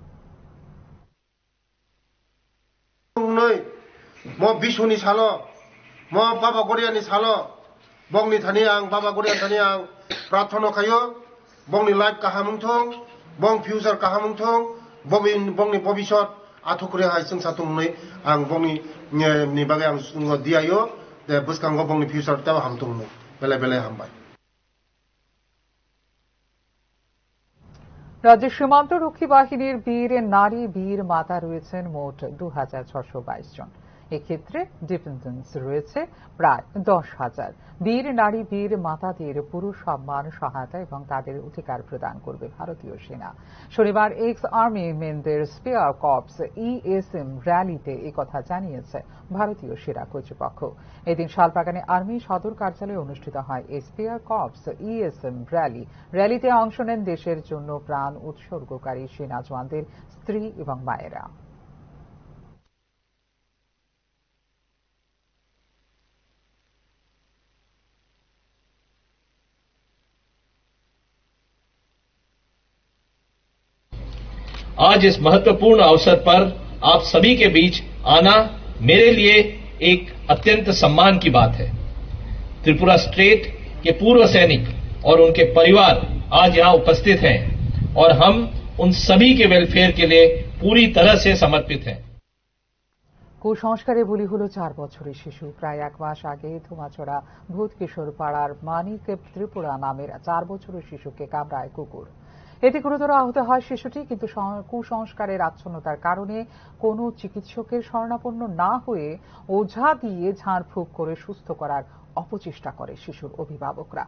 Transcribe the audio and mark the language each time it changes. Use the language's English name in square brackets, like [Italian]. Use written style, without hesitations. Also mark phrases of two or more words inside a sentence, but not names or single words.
[Kok Borok] বিশুনি সালো বাবা গড়িয়ানি সালো বংনি থানি আং বাবা গড়িয়ান থানি আং প্রার্থনা খাयो বংনি লাইফ কাহামুংথং বং ফিউচাर কাহামুংথং বংনি ভবিষ্যৎ আথুকুরে হাই जों साथुंनै आं बंनि नि बागै आं दियायो दे बुसकांगो बंनि फ्यूचर ताव हामथुंनै बेले बेले हामबाय। [Bangla] রাজ্যের সীমান্তরক্ষী বাহিনীর বীর নারী বীর মাতা রয়েছেন মোট 2622 জন। এক্ষেত্রে ডিপেন্ডেন্স রয়েছে প্রায় 10,000। বীর নারী বীর মাতাদের পুরো সম্মান, সহায়তা এবং তাদের অধিকার প্রদান করবে ভারতীয় সেনা। শনিবার [English] ex army men [Bangla] স্পেয়ার কর্পস ইএসএম র্যালিতে একথা জানিয়েছে ভারতীয় সেনা কর্তৃপক্ষ। এদিন শালবাগানে আর্মি সদর কার্যালয়ে অনুষ্ঠিত হয় এই স্পেয়ার কর্পস ইএসএম র্যালি। র্যালিতে অংশ নেন দেশের জন্য প্রাণ উৎসর্গকারী সেনা জওয়ানদের স্ত্রী এবং মায়েরা। [Hindi] आज इस महत्वपूर्ण अवसर पर आप सभी के बीच आना मेरे लिए एक अत्यंत सम्मान की बात है। त्रिपुरा स्टेट के पूर्व सैनिक और उनके परिवार आज यहां उपस्थित हैं और हम उन सभी के वेलफेयर के लिए पूरी तरह से समर्पित हैं। [Bangla] কুসংস্কারে বলি হল 4 বছরের শিশু। প্রায় 1 মাস আগে ধুমাছড়া ভূত কিশোর পাড়ার মানিক ত্রিপুরা নামের 4 বছরের শিশুকে কামড়ায় কুকুর। এতে গুরুতর আহত হয় শিশুটি, কিন্তু কুসংস্কারের আচ্ছন্নতার কারণে কোনো চিকিৎসকের শরণাপন্ন না হয়ে ওঝা দিয়ে ঝাড়ফুঁক করে সুস্থ করার অপচেষ্টা করে শিশুর অভিভাবকরা।